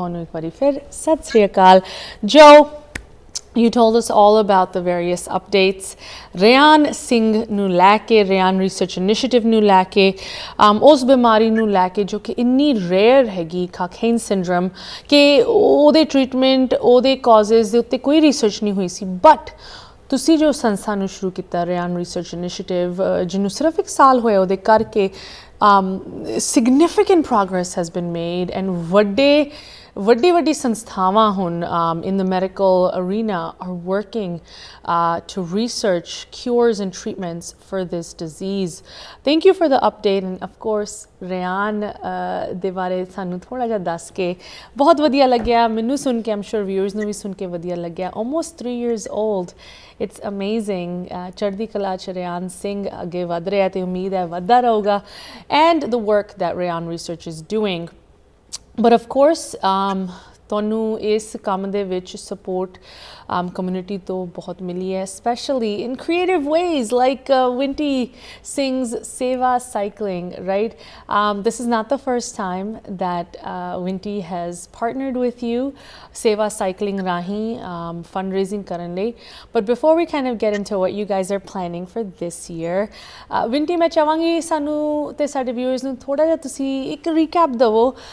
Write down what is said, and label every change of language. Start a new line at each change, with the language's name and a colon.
Punjabi: ਤੁਹਾਨੂੰ ਇੱਕ ਵਾਰੀ ਫਿਰ ਸਤਿ ਸ੍ਰੀ ਅਕਾਲ। ਜੋ,
English: you told us all about the various updates
Punjabi: Ryan Singh ਨੂੰ ਲੈ ਕੇ, ਰਿਆਨ ਰਿਸਰਚ ਇਨੀਸ਼ੀਏਟਿਵ ਨੂੰ ਲੈ ਕੇ, ਉਸ ਬਿਮਾਰੀ ਨੂੰ ਲੈ ਕੇ ਜੋ ਕਿ ਇੰਨੀ ਰੇਅਰ ਹੈਗੀ ਕਾਕੇਨ ਸਿੰਡਰਮ, ਕਿ ਉਹਦੇ ਟ੍ਰੀਟਮੈਂਟ, ਉਹਦੇ ਕਾਜ਼ਜ਼ ਦੇ ਉੱਤੇ ਕੋਈ ਰਿਸਰਚ ਨਹੀਂ ਹੋਈ ਸੀ। ਬਟ ਤੁਸੀਂ ਜੋ ਸੰਸਥਾ ਨੂੰ ਸ਼ੁਰੂ ਕੀਤਾ ਰਿਆਨ ਰਿਸਰਚ ਇਨੀਸ਼ੀਏਟਿਵ, ਜਿਹਨੂੰ ਸਿਰਫ 1 ਸਾਲ ਹੋਇਆ ਉਹਦੇ ਕਰਕੇ,
English: significant progress has been made and
Punjabi: ਵੱਡੀ ਸੰਸਥਾਵਾਂ ਹੁਣ
English: in the medical arena are working to research cures and treatments for this disease. Thank you for the update and of course
Punjabi: Ryan ਦੇ ਬਾਰੇ ਸਾਨੂੰ ਥੋੜ੍ਹਾ ਜਿਹਾ ਦੱਸ ਕੇ ਬਹੁਤ ਵਧੀਆ ਲੱਗਿਆ ਮੈਨੂੰ ਸੁਣ ਕੇ।
English: I'm sure viewers
Punjabi: ਨੂੰ ਵੀ ਸੁਣ ਕੇ ਵਧੀਆ ਲੱਗਿਆ।
English: Almost 3 years old, it's amazing।
Punjabi: ਚੜ੍ਹਦੀ ਕਲਾ 'ਚ ਰਿਆਨ ਸਿੰਘ ਅੱਗੇ ਵਧ ਰਿਹਾ ਤੇ ਉਮੀਦ ਹੈ ਵੱਧਦਾ ਰਹੂਗਾ।
English: And the work that Riaan Research is doing, but of course
Punjabi: ਤੁਹਾਨੂੰ ਇਸ ਕੰਮ ਦੇ ਵਿੱਚ ਸਪੋਰਟ ਕਮਿਊਨਿਟੀ ਤੋਂ ਬਹੁਤ ਮਿਲੀ ਹੈ,
English: Specially in creative ways like Winty Singh's Seva cycling, right? This is not the first time that Winty has partnered with you, Seva cycling rahi fundraising
Punjabi: ਕਰਨ ਲਈ।
English: But before we kind of get into what you guys are planning for this year, Winty
Punjabi: ਮੈਂ ਚਾਹਾਂਗੀ ਸਾਨੂੰ ਤੇ ਸਾਡੇ viewers ਨੂੰ ਥੋੜਾ ਜਿਹਾ ਤੁਸੀਂ ਇੱਕ recap ਦਵੋ।